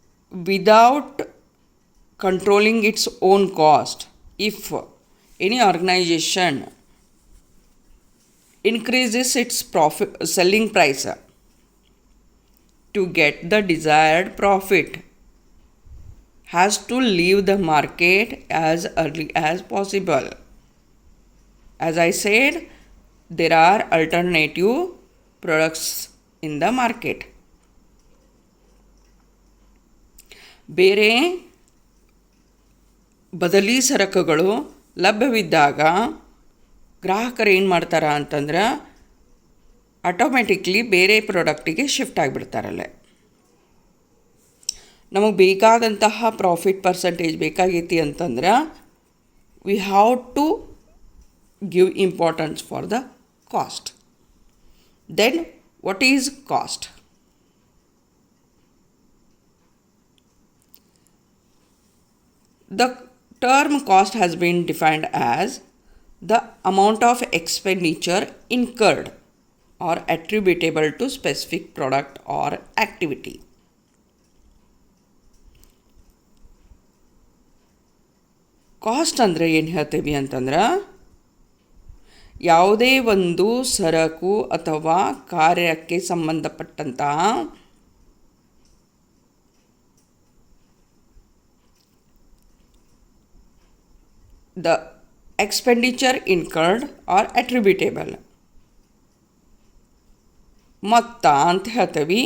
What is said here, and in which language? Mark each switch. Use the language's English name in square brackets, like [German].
[English] Without controlling its own cost, if any organization increases its profit selling price to get the desired profit, has to leave the market as early as possible. As I said, there are alternative products in the market. [Kannada] ಬೇರೆ ಬದಲಿ ಸರಕುಗಳು ಲಭ್ಯವಿದ್ದಾಗ ಗ್ರಾಹಕರು ಏನು ಮಾಡ್ತಾರೆ ಅಂತಂದ್ರೆ automatically ಬೇರೆ ಪ್ರಾಡಕ್ಟಿಗೆ shift ಆಗಿಬಿಡ್ತಾರಲ್ಲೇ. ನಮಗೆ ಬೇಕಾದಂತಹ ಪ್ರಾಫಿಟ್ ಪರ್ಸೆಂಟೇಜ್ ಬೇಕಾಗೈತಿ ಅಂತಂದ್ರೆ [English] We have to give importance for the cost. Then what is cost? The term cost has been defined as the amount of expenditure incurred or attributable to specific product or activity. [Kannada] Cost ಅಂದರೆ ಏನು ಹೇಳ್ತೀವಿ ಅಂತಂದ್ರೆ ಯಾವುದೇ ಒಂದು ಸರಕು ಅಥವಾ ಕಾರ್ಯಕ್ಕೆ ಸಂಬಂಧಪಟ್ಟಂತಹ [English] the expenditure incurred or attributable [Kannada] ಮೊತ್ತ ಅಂತ ಹೇಳ್ತೀವಿ.